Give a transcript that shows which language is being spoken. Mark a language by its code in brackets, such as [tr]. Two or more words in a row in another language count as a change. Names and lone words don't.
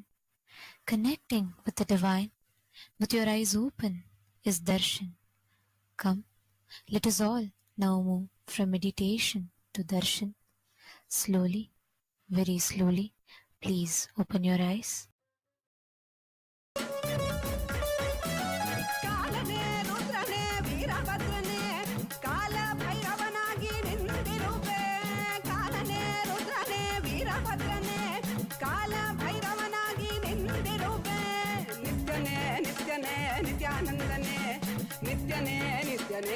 [en] Connecting with the divine with your eyes open is darshan. Come, let us all now move from meditation to darshan. Slowly, very slowly, please open your eyes. [kn] ಕಾಲನೇ ರುದ್ರನೇ ವೀರಭದ್ರನೇ ಕಾಲ ಭೈರವನಾಗಿ ನಿಂತಿರುವೆ ಕಾಲನೇ ರುದ್ರನೇ ವೀರಭದ್ರನೇ ಕಾಲ ಭೈರವನಾಗಿ ನಿಂತಿರುವೆ ನಿತ್ಯನೇ ನಿತ್ಯನೇ ನಿತ್ಯಾನಂದನೇ ನಿತ್ಯನೇ ನಿತ್ಯನೇ